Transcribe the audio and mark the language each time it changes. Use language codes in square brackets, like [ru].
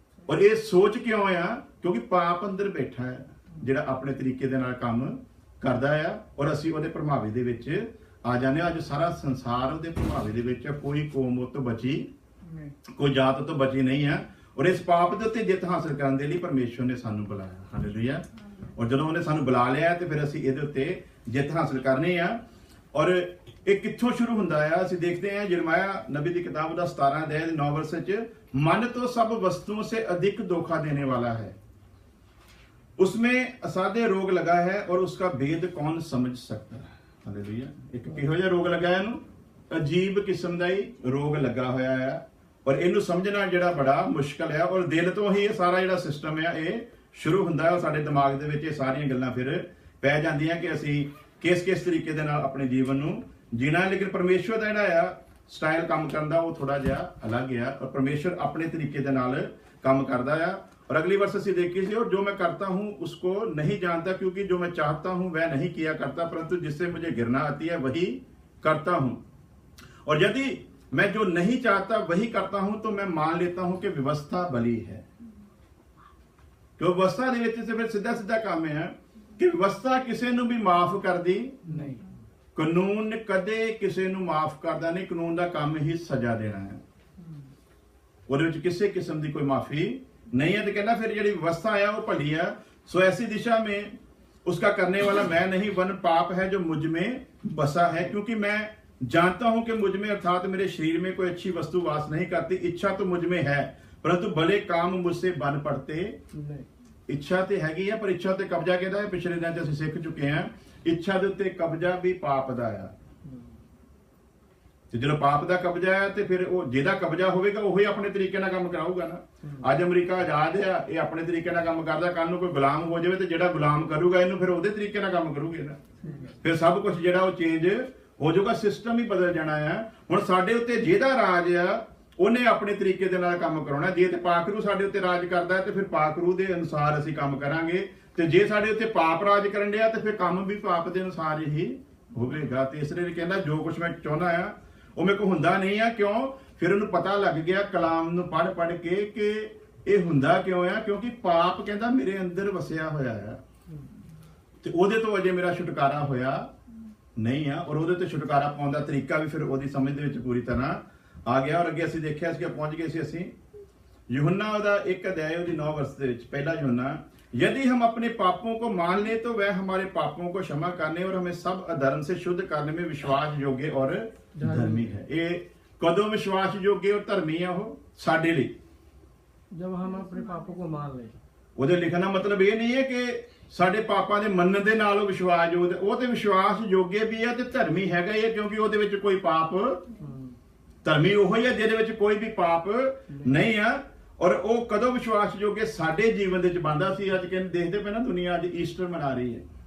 [pa] ਔਰ ਇਹ ਸੋਚ ਕਿਉਂ ਆ? ਕਿਉਂਕਿ ਪਾਪ ਅੰਦਰ ਬੈਠਾ ਹੈ ਜਿਹੜਾ ਆਪਣੇ ਤਰੀਕੇ ਦੇ ਨਾਲ ਕੰਮ ਕਰਦਾ ਆ, ਔਰ ਅਸੀਂ ਉਹਦੇ ਪ੍ਰਭਾਵੀ ਦੇ ਵਿੱਚ ਆ ਜਾਂਦੇ ਹਾਂ। ਅੱਜ ਸਾਰਾ ਸੰਸਾਰ ਉਹਦੇ ਪ੍ਰਭਾਵੀ ਦੇ ਵਿੱਚ, ਕੋਈ ਕੌਮ ਉਹ ਤੋਂ ਬਚੀ, ਕੋਈ ਜਾਤ ਤੋਂ ਬਚੀ ਨਹੀਂ ਹੈ। ਔਰ ਇਸ ਪਾਪ ਦੇ ਉੱਤੇ ਜਿੱਤ ਹਾਸਲ ਕਰਨ ਦੇ ਲਈ ਪਰਮੇਸ਼ਵਰ ਨੇ ਸਾਨੂੰ ਬੁਲਾਇਆ। ਹਾਲੇਲੂਇਆ। ਔਰ ਜਦੋਂ ਉਹਨੇ ਸਾਨੂੰ ਬੁਲਾ ਲਿਆ ਤੇ ਫਿਰ ਅਸੀਂ ਇਹਦੇ ਉੱਤੇ ਜਿੱਤ ਹਾਸਲ ਕਰਨੀ ਆ। ਔਰ ਇਹ ਕਿੱਥੋਂ ਸ਼ੁਰੂ ਹੁੰਦਾ ਆ? ਅਸੀਂ ਦੇਖਦੇ ਹਾਂ ਯਿਰਮਿਆ ਨਬੀ ਦੀ ਕਿਤਾਬ ਦਾ 17 ਅਧਿਆਇ 9 ਵਰਸ ਚ, [hi] मन तो सब वस्तुओं से अधिक धोखा देने वाला है, उसमें असाध्य रोग लगा है और उसका भेद कौन समझ सकता है। हालेलुया। [pa] एक किहो जिहा रोग लगा है, ਇਹਨੂੰ अजीब किस्म ਦਾ ਹੀ ਰੋਗ ਲੱਗਾ ਹੋਇਆ ਆ, ਔਰ ਇਹਨੂੰ ਸਮਝਣਾ ਜਿਹੜਾ ਬੜਾ ਮੁਸ਼ਕਲ ਹੈ। ਔਰ ਦਿਲ ਤੋਂ ਹੀ ਇਹ ਸਾਰਾ ਜਿਹੜਾ ਸਿਸਟਮ ਆ ਇਹ ਸ਼ੁਰੂ ਹੁੰਦਾ ਹੈ। ਸਾਡੇ ਦਿਮਾਗ ਦੇ ਵਿੱਚ ਇਹ ਸਾਰੀਆਂ ਗੱਲਾਂ ਫਿਰ ਪੈ ਜਾਂਦੀਆਂ ਕਿ ਅਸੀਂ ਕਿਸ ਤਰੀਕੇ ਦੇ ਨਾਲ ਆਪਣੇ ਜੀਵਨ ਨੂੰ ਜੀਣਾ। ਲੇਕਿਨ ਪਰਮੇਸ਼ਵਰ ਦਾ ਜਿਹੜਾ ਆ ਸਟਾਈਲ ਕੰਮ ਕਰਨ ਦਾ ਉਹ ਥੋੜਾ ਜਿਹਾ ਅਲੱਗ ਆ, ਔਰ ਪਰਮੇਸ਼ਵਰ ਆਪਣੇ ਤਰੀਕੇ ਦੇ ਨਾਲ ਕੰਮ ਕਰਦਾ ਆ। [hi] और अगली वर्ष ਅਸੀਂ देखी थी, और जो मैं करता हूं उसको नहीं जानता, क्योंकि जो मैं चाहता हूं वह नहीं किया करता, परंतु जिससे मुझे घृणा आती है वही करता हूं। और यदि मैं जो नहीं चाहता वही करता हूं तो मैं मान लेता हूं कि व्यवस्था भली है। क्यों व्यवस्था [pa] ਦੇ ਵਿੱਚ ਫਿਰ ਸਿੱਧਾ ਕੰਮ ਹੈ ਕਿ ਵਿਵਸਥਾ ਕਿਸੇ ਨੂੰ ਵੀ ਮਾਫ ਕਰਦੀ ਨਹੀਂ। ਕਾਨੂੰਨ ਕਦੇ ਕਿਸੇ ਨੂੰ ਮਾਫ ਕਰਦਾ ਨਹੀਂ। ਕਾਨੂੰਨ ਦਾ ਕੰਮ ਹੀ ਸਜ਼ਾ ਦੇਣਾ ਹੈ, ਉਹਦੇ ਵਿੱਚ ਕਿਸੇ किस्म ਦੀ ਕੋਈ ਮਾਫੀ [hi] नहीं है। तो कहना फिर जी व्यवस्था है वो भली है, सो ऐसी दिशा में उसका करने वाला मैं नहीं, वन पाप है जो मुझ में बसा है। क्योंकि मैं जानता हूं कि मुझ में अर्थात मेरे शरीर में कोई अच्छी वस्तु वास नहीं करती। इच्छा तो मुझ में है, परंतु भले काम मुझसे बन पड़ते नहीं। [pa] इच्छा तो हैगी है, पर इच्छा ते कब्जा किहदा है? पिछले दिन ਅਸੀਂ ਸਿੱਖ ਚੁੱਕੇ ਹਾਂ, ਇੱਛਾ ਦੇ ਉੱਤੇ ਕਬਜ਼ਾ ਵੀ ਪਾਪ ਦਾ ਆ। ਤੇ ਜਦੋਂ ਪਾਪ ਦਾ ਕਬਜ਼ਾ ਹੈ ਤੇ ਫਿਰ ਉਹ ਜਿਹਦਾ ਕਬਜ਼ਾ ਹੋਵੇਗਾ ਉਹੀ ਆਪਣੇ ਤਰੀਕੇ ਨਾਲ ਕੰਮ ਕਰਾਊਗਾ ਨਾ। ਅੱਜ ਅਮਰੀਕਾ ਆਜ਼ਾਦ ਆ, ਇਹ ਆਪਣੇ ਤਰੀਕੇ ਨਾਲ ਕੰਮ ਕਰਦਾ। ਕੱਲ ਨੂੰ ਕੋਈ ਗੁਲਾਮ ਹੋ ਜਾਵੇ ਤੇ ਜਿਹੜਾ ਗੁਲਾਮ ਕਰੂਗਾ ਇਹਨੂੰ ਫਿਰ ਉਹਦੇ ਤਰੀਕੇ ਨਾਲ ਕੰਮ ਕਰੂਗੇ ਨਾ। ਫਿਰ ਸਭ ਕੁਝ ਜਿਹੜਾ ਉਹ ਚੇਂਜ ਹੋ ਜਾਊਗਾ, ਸਿਸਟਮ ਹੀ ਬਦਲ ਜਾਣਾ ਆ। ਹੁਣ ਸਾਡੇ ਉੱਤੇ ਜਿਹਦਾ ਰਾਜ ਆ ਉਹਨੇ ਆਪਣੇ ਤਰੀਕੇ ਦੇ ਨਾਲ ਕੰਮ ਕਰਾਉਣਾ। ਜੇ ਤੇ ਪਾਕਰੂ ਸਾਡੇ ਉੱਤੇ ਰਾਜ ਕਰਦਾ ਤੇ ਫਿਰ ਪਾਕਰੂ ਦੇ ਅਨੁਸਾਰ ਅਸੀਂ ਕੰਮ ਕਰਾਂਗੇ, ਤੇ ਜੇ ਸਾਡੇ ਉੱਤੇ ਪਾਪ ਰਾਜ ਕਰਨ ਡਿਆ ਤੇ ਫਿਰ ਕੰਮ ਵੀ ਪਾਪ ਦੇ ਅਨੁਸਾਰ ਹੀ ਹੋਵੇਗਾ। ਤੇ ਇਸ ਲਈ ਕਹਿੰਦਾ ਜੋ ਕੁਝ ਮੈਂ ਚਾਹੁੰਦਾ ਆ ਉਹ ਮੇਰੇ ਕੋਲ ਹੁੰਦਾ ਨਹੀਂ ਆ। ਕਿਉਂ? ਫਿਰ ਉਹਨੂੰ ਪਤਾ ਲੱਗ ਗਿਆ ਕਲਾਮ ਨੂੰ ਪੜ੍ਹ ਕੇ ਕਿ ਇਹ ਹੁੰਦਾ ਕਿਉਂ ਆ, ਕਿਉਂਕਿ ਪਾਪ ਕਹਿੰਦਾ ਮੇਰੇ ਅੰਦਰ ਵਸਿਆ ਹੋਇਆ ਆ ਤੇ ਉਹਦੇ ਤੋਂ ਅਜੇ ਮੇਰਾ ਛੁਟਕਾਰਾ ਹੋਇਆ ਨਹੀਂ ਆ। ਔਰ ਉਹਦੇ ਤੇ ਛੁਟਕਾਰਾ ਪਾਉਣ ਦਾ ਤਰੀਕਾ ਵੀ ਫਿਰ ਉਹਦੀ ਸਮਝ ਦੇ ਵਿੱਚ ਪੂਰੀ ਤਰ੍ਹਾਂ ਆ ਗਿਆ। ਔਰ ਅੱਗੇ ਅਸੀਂ ਦੇਖਿਆ ਸੀ ਕਿ ਪਹੁੰਚ ਗਏ ਸੀ ਅਸੀਂ यूहन्ना ਉਹਦਾ 1 ਅਧਿਆਇ ਉਹਦੀ 9 ਵਰਸ ਦੇ ਵਿੱਚ। [hi] पहला यूहन्ना, यदि हम अपने पापों को मान ले तो वह हमारे पापों को क्षमा करने और हमें सब अधर्म से शुद्ध करने में विश्वास योग्य और धर्मी है। [pa] ये कदों विश्वास योग्य और धर्मी है? वो साडे लिए [hi] जब हम अपने पापों को मान लें। [pa] ਉਹਦੇ ਲਿਖਣ ਦਾ ਮਤਲਬ ਇਹ ਨਹੀਂ ਹੈ ਕਿ ਸਾਡੇ ਪਾਪਾਂ ਦੇ ਮੰਨਣ ਦੇ ਨਾਲ ਉਹ ਵਿਸ਼ਵਾਸਯੋਗ, ਉਹ ਤੇ ਵਿਸ਼ਵਾਸ ਯੋਗ ਵੀ ਹੈ ਤੇ ਧਰਮੀ ਹੈਗਾ ਇਹ, ਕਿਉਂਕਿ ਉਹਦੇ ਵਿੱਚ ਕੋਈ ਪਾਪ, ਧਰਮੀ ਉਹ ਹੀ ਹੈ ਜਿਹਦੇ ਵਿੱਚ ਕੋਈ ਵੀ ਪਾਪ ਨਹੀਂ ਆ। ਔਰ ਉਹ ਕਦੋਂ ਵਿਸ਼ਵਾਸਯੋਗ ਸਾਡੇ ਜੀਵਨ ਦੇ ਵਿੱਚ ਬਣਦਾ ਸੀ। ਅੱਜ ਕਹਿੰਦੇ ਦੇਖਦੇ ਪਏ ਨਾ ਦੁਨੀਆ ਅੱਜ ਈਸਟਰ ਮਨਾ ਰਹੀ ਹੈ।